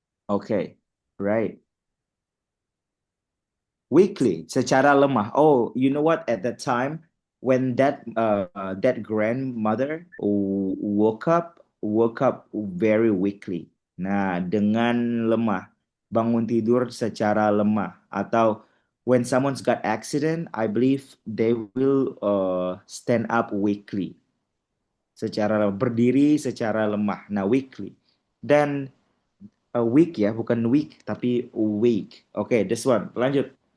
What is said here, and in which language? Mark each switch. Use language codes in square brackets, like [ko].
[en] Okay. Right. Weakly, [id] secara lemah. [en] Oh, you know what? At that time, when that grandmother woke up very weakly. [id] Nah, dengan lemah, bangun tidur secara lemah. [en] Atau when someone's got accident, I believe they will stand up weakly. [id] Berdiri secara lemah. Nah, weakly. Dan weak ya, bukan weak tapi weak. Oke, [en] this one. [id] Lanjut.